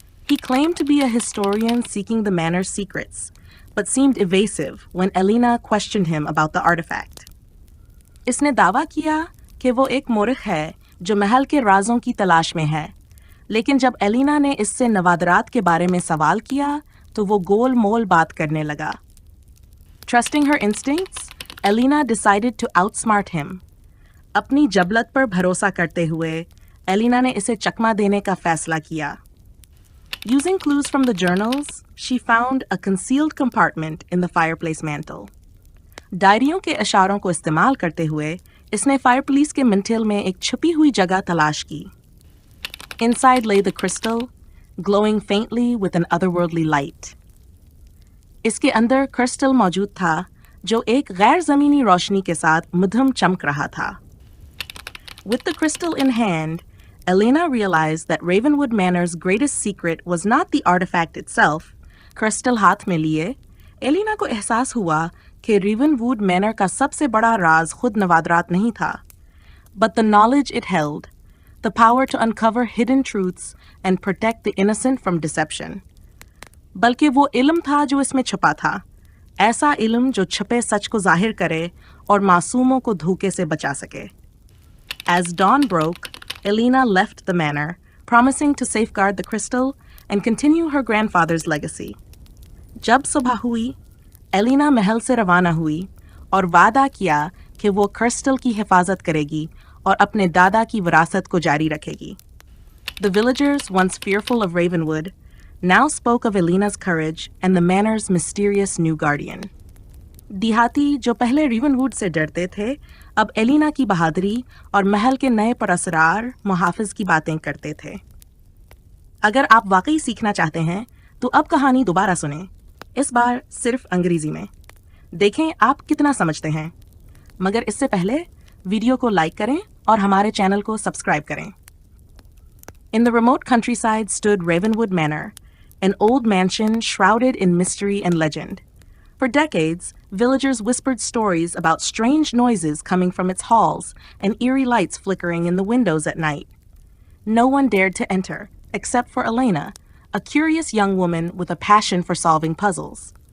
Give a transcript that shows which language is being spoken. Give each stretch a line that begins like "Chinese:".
English: He claimed to be a historian seeking the manor's secrets, but seemed evasive when Elena questioned him about the artifact.
Hindi: इसने दावा किया कि वो एक मोरिख है जो महल के राजों की तलाश में है, लेकिन जब एलिना ने इससे नवादरात के बारे में सवाल किया तो वो गोल मोल बात करने लगा.
English: Trusting her instincts, Elena decided to outsmart him.
Hindi: अपनी जबलत पर भरोसा करते हुए एलिना ने इसे चकमा देने का फैसला किया.
English: Using clues from the journals, she found a concealed compartment in the fireplace mantle.
Hindi: डायरियों के इशारों को इस्तेमाल करते हुए इसने फायरप्लेस के मिंटल में एक छुपी हुई जगह तलाश की.
English: Inside lay the crystal, glowing faintly with an otherworldly light.
Hindi: इसके अंदर क्रिस्टल मौजूद था जो एक गैर ज़मीनी रोशनी के साथ मध्यम चमक रहा था.
English: With the crystal in hand, Elena realized that Ravenwood Manor's greatest secret was not the artifact itself.
Hindi: Crystal हाथ में लिए एलिना को एहसास हुआ कि Ravenwood Manor का सबसे बड़ा राज खुद नवादरात नहीं था,
English: but the knowledge it held, the power to uncover hidden truths and protect the innocent from deception.
Hindi: बल्कि वो इल्म था जो इसमें छुपा था, ऐसा इल्म जो छुपे सच को जाहिर करे और मासूमों को धोखे से बचा सके.
English: As dawn broke, Elena left the manor, promising to safeguard the crystal and continue her grandfather's legacy.
Hindi: जब सुबह हुई, एलिना महल से रवाना हुई और वादा किया कि वो क्रिस्टल की हिफाजत करेगी और अपने दादा की विरासत को जारी रखेगी.
English: The villagers, once fearful of Ravenwood, now spoke of Elena's courage and the manor's mysterious new guardian.
Hindi: दिहाती जो पहले रेवनवुड से डरते थे, अब एलिना की बहादुरी और महल के नए परअसरार मुहाफिज की बातें करते थे. अगर आप वाकई सीखना चाहते हैं तो अब कहानी दोबारा सुनें, इस बार सिर्फ अंग्रेजी में. देखें आप कितना समझते हैं. मगर इससे पहले वीडियो को लाइक करें और हमारे चैनल को सब्सक्राइब करें.
English: In the remote countryside stood Ravenwood Manor, an old mansion shrouded in mystery and legend. For decades, villagers whispered stories about strange noises coming from its halls and eerie lights flickering in the windows at night. No one dared to enter, except for Elena, a curious young woman with a passion for solving puzzles.